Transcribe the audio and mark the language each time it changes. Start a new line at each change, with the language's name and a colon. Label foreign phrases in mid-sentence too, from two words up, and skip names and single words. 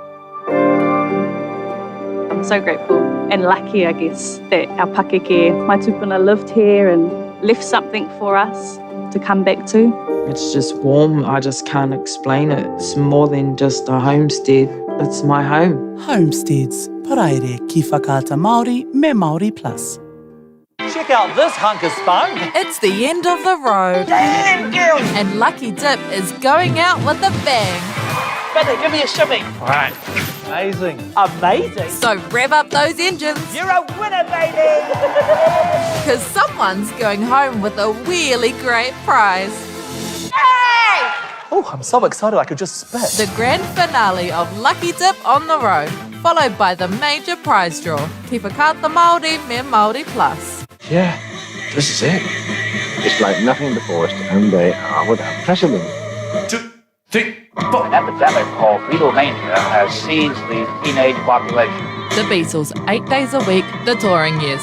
English: I'm so grateful and lucky, I guess, that our pakeke, my tupuna, lived here and left something for us to come back to. It's just warm. I just can't explain it. It's more than just a homestead. It's my home. Homesteads,
Māori: paraire ki whakaata Māori me Māori Plus.
English: Check out this hunk of spunk. It's the end of the road. Damn, girl. And Lucky Dip is going out with a bang. Better give me a shimmy. All right. Amazing. Amazing. So rev up those engines. You're a winner, baby. Because someone's going home with a really great prize. Hey! Oh, I'm so excited I could just spit. The grand finale of Lucky Dip on the road, followed by the major prize draw.
Māori: Ki whakaata Māori me Māori Plus.
English: Yeah, this is it. It's like nothing before us, and they are without precedent. 2, 3, 4. An epidemic called Beatlemania has seized the teenage population. The Beatles, 8 days a week, the touring years.